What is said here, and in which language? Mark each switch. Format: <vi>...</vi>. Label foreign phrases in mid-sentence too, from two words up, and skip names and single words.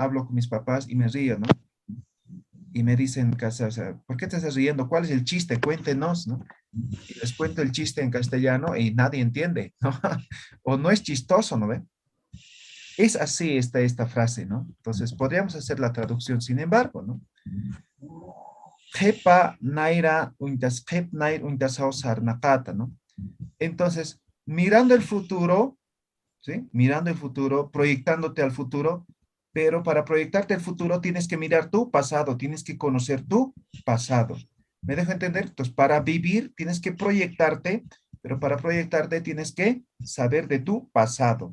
<es>Hablo con mis papás y me río, ¿no? Y me dicen en casa, o sea, ¿por qué te estás riendo? ¿Cuál es el chiste? Cuéntenos, ¿no? Y les cuento el chiste en castellano y nadie entiende, ¿no? O no es chistoso, ¿no ve? Es así esta frase, ¿no? Entonces, podríamos hacer la traducción, sin embargo, ¿no?</es> <ay>Jepa naira untas jep nair untasao sarnakata,</ay> <es>¿no? Entonces, mirando el futuro, ¿sí? Mirando el futuro, proyectándote al futuro, pero para proyectarte al futuro tienes que mirar tu pasado, tienes que conocer tu pasado. ¿Me dejo entender? Entonces, para vivir tienes que proyectarte, Pero para proyectarte tienes que saber de tu pasado.</es>